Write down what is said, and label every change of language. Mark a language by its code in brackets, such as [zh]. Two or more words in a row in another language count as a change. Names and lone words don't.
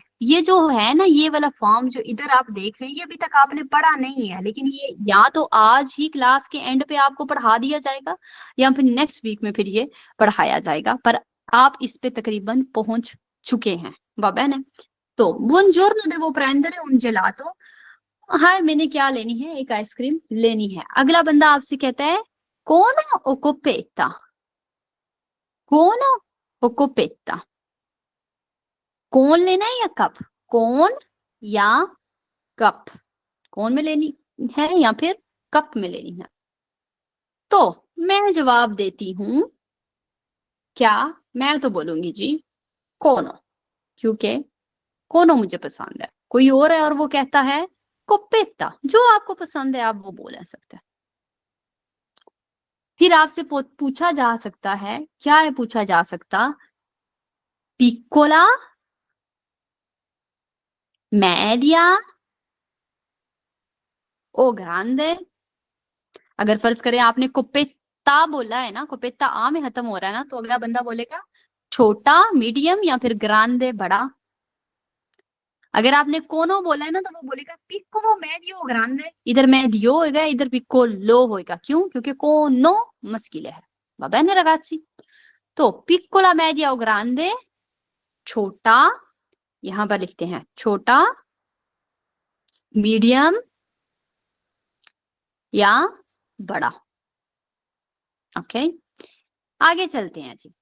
[hi] ये जो है ना, ये वाला फॉर्म जो इधर आप देख रहे हैं, ये अभी तक आपने पढ़ा नहीं है, लेकिन ये या तो आज ही क्लास के एंड पे आपको पढ़ा दिया जाएगा या फिर [en] next week [hi] में फिर ये पढ़ाया जाएगा, पर आप इस पे तकरीबन पहुंच चुके हैं बाबा ने। [it] तो buongiorno devo prendere un gelato, [hi] हाय मैंने क्या लेनी है? एक आइसक्रीम लेनी है। अगला बंदा आपसे कहता है [it] cono o coppetta, cono o coppetta, [hi] कौन लेना है या कप? कौन या कप, कौन में लेनी है या फिर कप में लेनी है? तो मैं जवाब देती हूं, क्या? मैं तो बोलूंगी जी कोनो, क्योंकि कोनो मुझे पसंद है। कोई और है और वो कहता है कोपेता, जो आपको पसंद है आप वो बोल सकते हैं। फिर आपसे पूछा जा सकता है, क्या है पूछा जा सकता? [it] पिक्कोला, media o grande। [hi] अगर फर्ज करें आपने कोपेता बोला है ना, कोपेता आ में खत्म हो रहा है ना, तो अगला बंदा बोलेगा छोटा, मीडियम या फिर ग्रांदे, बड़ा। अगर आपने कोनो बोला है ना, तो वो बोलेगा [it] piccolo medio grande. [hi] इधर मेडियो होगा, इधर पिक्को लो होगा। क्यों? क्योंकि कोनो मस्किले है। [it] va bene ragazzi? [hi] तो [it] piccola media grande, [hi] छोटा, यहां पर लिखते हैं छोटा, मीडियम या बड़ा। ओके, आगे चलते हैं जी।